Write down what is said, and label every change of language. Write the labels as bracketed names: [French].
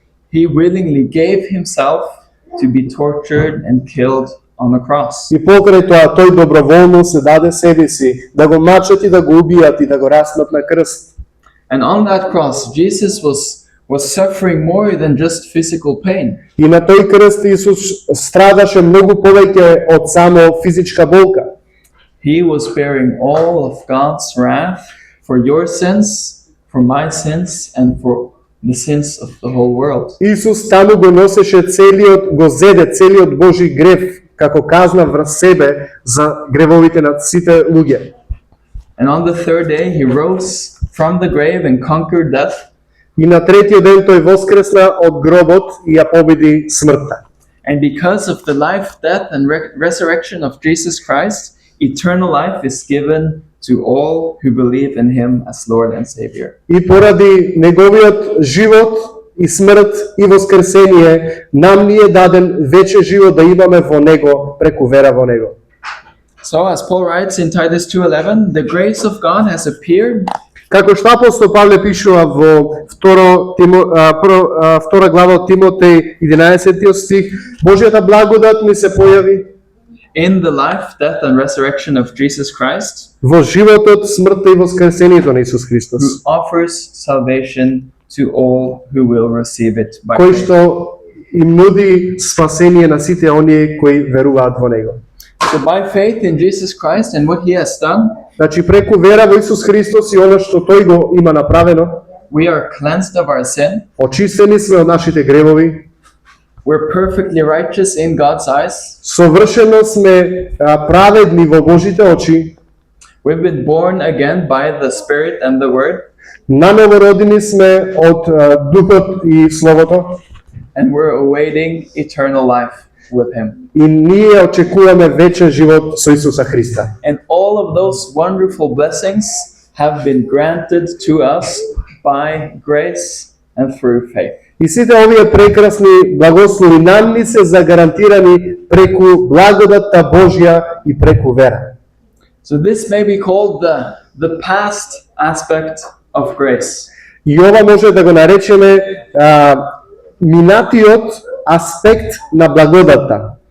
[English] He willingly gave Himself to be tortured and killed on the cross. [Macedonian] и покрај тоа тој доброволно се даде себе си да го мачат и да го убијат и да го распнат на крст. [English] And on that cross, Jesus was suffering more than just physical pain. [Macedonian] И на тој крст Исус страдаше многу повеќе од само физичка болка. [English] He was bearing all of God's wrath for your sins, for my sins, and for the sins of the whole world. [Macedonian] Исус таму го зеде целиот Божи грев како казна врз себе за гревовите на сите луѓе. [English] And on the third day, He rose from the grave and conquered death. [Macedonian] И на третиот ден тој воскресна од гробот и ја победи смртта. [English] And because of the life, death, and resurrection of Jesus Christ, eternal life is given to all who believe in Him as Lord and Savior. [Macedonian] И поради неговиот живот и смрт и воскресение, нам ни е даден вече живот да имаме во него преку вера во него. [English] So, as Paul writes in Titus 2:11, the grace of God has appeared. [Macedonian] Како што апостол Павле пишува во втора глава од Тимотеј 11 стих, Божјата благодат ни се појави [English] In the life, death, and resurrection of Jesus Christ, [Macedonian] во животот, смртта и воскресението на Исус Христос, [English] who offers salvation to all who will receive it by [Macedonian] кој [English] faith. [Macedonian] што им нуди спасение на сите оние кои веруваат во него. [English] So by faith in Jesus Christ and what He has done, [Macedonian] Значи преку вера во Исус Христос и она што тој го има направено, [English] we are cleansed of our sin. [Macedonian] очистени сме од нашите гревови, [English] We're perfectly righteous in God's eyes. [Macedonian] совршено сме праведни во Божите очи, [English] We've been born again by the Spirit and the Word, [Macedonian] наново родени сме од Духот и Словото, [English] and we're awaiting eternal life with Him. [Macedonian] и ние очекуваме вечен живот со Исуса Христа. [English] And all of those wonderful blessings have been granted to us by grace and through faith. [Macedonian] И сите овие прекрасни благослови нам ни се загарантирани преку благодатта Божја и преку вера. [English] So this may be called the past aspect of grace. [Macedonian] И ова може да го наречеме минатиот аспект на благодатта.